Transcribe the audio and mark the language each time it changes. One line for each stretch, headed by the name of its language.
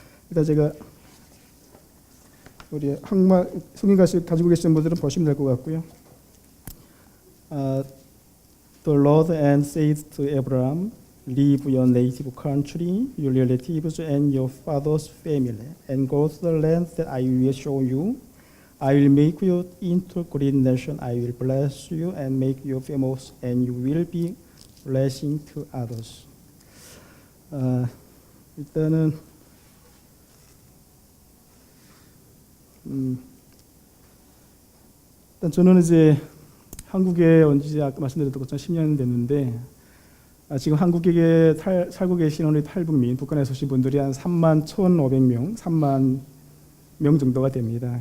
Korean: 일단 제가 우리 한국말 성경 가지고 계시는 분들은 보시면 될 것 같고요.
English: The Lord and said to Abraham, leave your native country, your relatives, and your father's family, and go to the land that I will show you. I will make you into a great nation. I will bless you and make you famous, and you will be blessing to others.
Korean: 일단은 일단 저는 이제 한국에 온 지 아까 말씀드렸던 것처럼 10년 됐는데 지금 한국에 살고 계신 우리 탈북민, 북한에서 오신 분들이 한 3만 1,500명, 3만 명 정도가 됩니다.